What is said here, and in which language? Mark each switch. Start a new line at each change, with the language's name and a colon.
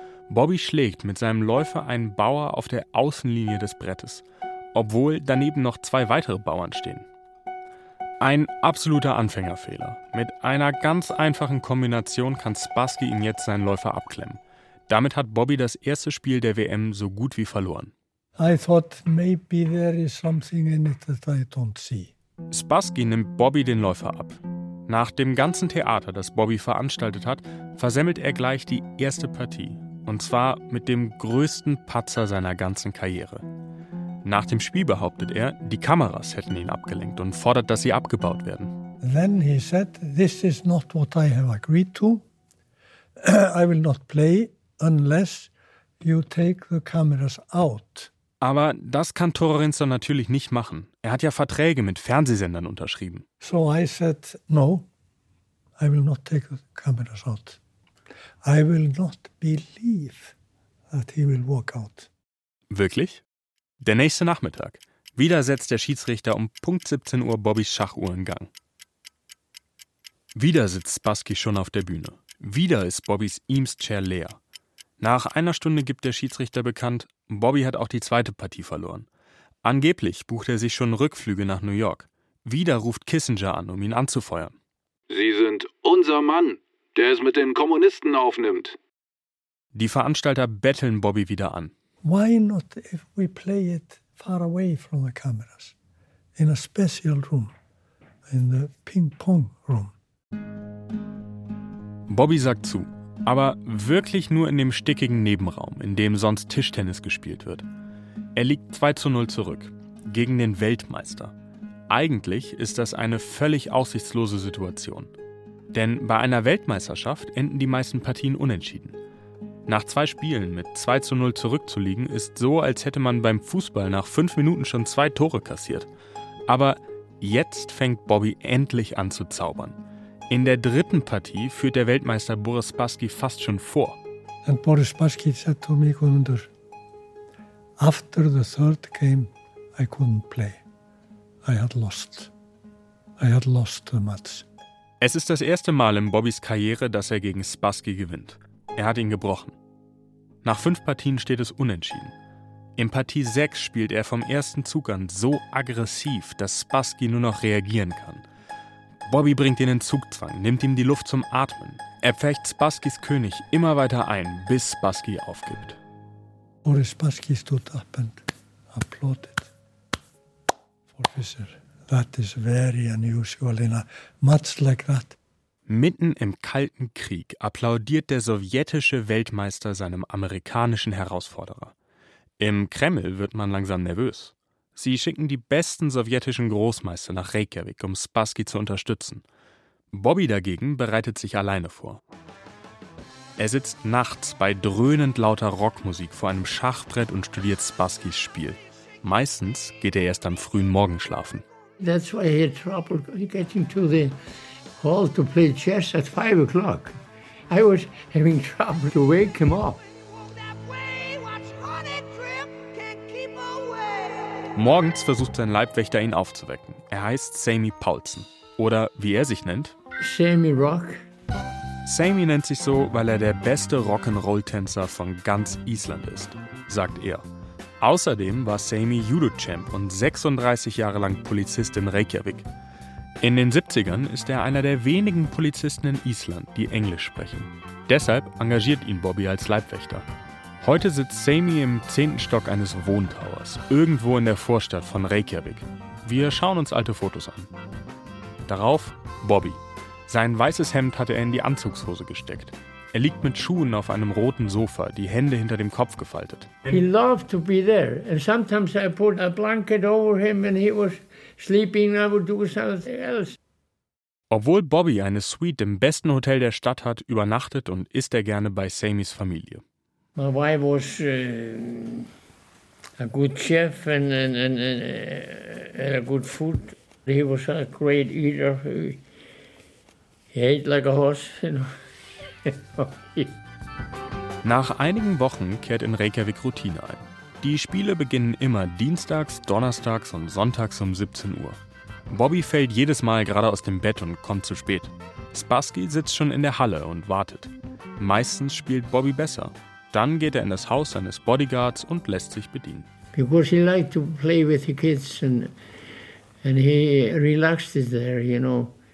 German: Bobby schlägt mit seinem Läufer einen Bauer auf der Außenlinie des Brettes, obwohl daneben noch zwei weitere Bauern stehen. Ein absoluter Anfängerfehler. Mit einer ganz einfachen Kombination kann Spassky ihm jetzt seinen Läufer abklemmen. Damit hat Bobby das erste Spiel der WM so gut wie verloren.
English: I thought maybe there is something in it that I don't see.
German: Spassky nimmt Bobby den Läufer ab. Nach dem ganzen Theater, das Bobby veranstaltet hat, versemmelt er gleich die erste Partie. Und zwar mit dem größten Patzer seiner ganzen Karriere. Nach dem Spiel behauptet er, die Kameras hätten ihn abgelenkt und fordert, dass sie abgebaut werden.
English: Then he said, this is not what I have agreed to. I will not play unless you take the cameras out.
German: Aber das kann Thorarinsson natürlich nicht machen. Er hat ja Verträge mit Fernsehsendern unterschrieben.
English: So I said, no, I will not take the cameras out. I will not believe that he will walk out.
German: Wirklich? Der nächste Nachmittag. Wieder setzt der Schiedsrichter um Punkt 17 Uhr Bobbys Schachuhr in Gang. Wieder sitzt Spassky schon auf der Bühne. Wieder ist Bobbys Eames-Chair leer. Nach einer Stunde gibt der Schiedsrichter bekannt, Bobby hat auch die zweite Partie verloren. Angeblich bucht er sich schon Rückflüge nach New York. Wieder ruft Kissinger an, um ihn anzufeuern. Sie sind unser Mann, der es mit den Kommunisten aufnimmt. Die Veranstalter betteln Bobby wieder an.
English: Why not if we play it far away from the cameras? In a special room. In the ping-pong room.
German: Bobby sagt zu. Aber wirklich nur in dem stickigen Nebenraum, in dem sonst Tischtennis gespielt wird. Er liegt 2-0 zurück. Gegen den Weltmeister. Eigentlich ist das eine völlig aussichtslose Situation. Denn bei einer Weltmeisterschaft enden die meisten Partien unentschieden. Nach zwei Spielen mit 2-0 zurückzuliegen, ist so, als hätte man beim Fußball nach 5 Minuten schon 2 Tore kassiert. Aber jetzt fängt Bobby endlich an zu zaubern. In der dritten Partie führt der Weltmeister Boris Spassky fast schon vor.
English: And Boris Spassky said to me, Gunnar, after the third game, I couldn't play. I had lost. I had lost the match.
German: Es ist das erste Mal in Bobbys Karriere, dass er gegen Spassky gewinnt. Er hat ihn gebrochen. Nach 5 Partien steht es unentschieden. In Partie 6 spielt er vom ersten Zug an so aggressiv, dass Spassky nur noch reagieren kann. Bobby bringt ihn in Zugzwang, nimmt ihm die Luft zum Atmen. Er pfecht Spasskys König immer weiter ein, bis Spassky aufgibt.
English: Boris Spassky stood up and applauded. Officer, that is very unusual in a match like that.
German: Mitten im Kalten Krieg applaudiert der sowjetische Weltmeister seinem amerikanischen Herausforderer. Im Kreml wird man langsam nervös. Sie schicken die besten sowjetischen Großmeister nach Reykjavik, um Spassky zu unterstützen. Bobby dagegen bereitet sich alleine vor. Er sitzt nachts bei dröhnend lauter Rockmusik vor einem Schachbrett und studiert Spasskys Spiel. Meistens geht er erst am frühen Morgen schlafen.
English: That's why I had trouble getting to the hall to play chess at 5 o'clock. I was having trouble to wake him up.
German: Morgens versucht sein Leibwächter, ihn aufzuwecken. Er heißt Sammy Paulsen. Oder wie er sich nennt? Sammy Rock. Sammy nennt sich so, weil er der beste Rock'n'Roll-Tänzer von ganz Island ist, sagt er. Außerdem war Sammy Judo-Champ und 36 Jahre lang Polizist in Reykjavik. In den 70ern ist er einer der wenigen Polizisten in Island, die Englisch sprechen. Deshalb engagiert ihn Bobby als Leibwächter. Heute sitzt Sammy im 10. Stock eines Wohntowers, irgendwo in der Vorstadt von Reykjavik. Wir schauen uns alte Fotos an. Darauf Bobby. Sein weißes Hemd hatte er in die Anzugshose gesteckt. Er liegt mit Schuhen auf einem roten Sofa, die Hände hinter dem Kopf gefaltet.
English: He loved to be there. And sometimes I put a blanket over him when he was sleeping and I would do something else.
German: Obwohl Bobby eine Suite im besten Hotel der Stadt hat, übernachtet und isst er gerne bei Sammys Familie.
English: My wife was a good chef and a good food. He was a great eater. He ate like a horse.
German: Nach einigen Wochen kehrt in Reykjavik Routine ein. Die Spiele beginnen immer dienstags, donnerstags und sonntags um 17 Uhr. Bobby fällt jedes Mal gerade aus dem Bett und kommt zu spät. Spassky sitzt schon in der Halle und wartet. Meistens spielt Bobby besser. Dann geht er in das Haus seines Bodyguards und lässt sich bedienen.
English: Because he liked to play with the kids and he relaxed it there, you know.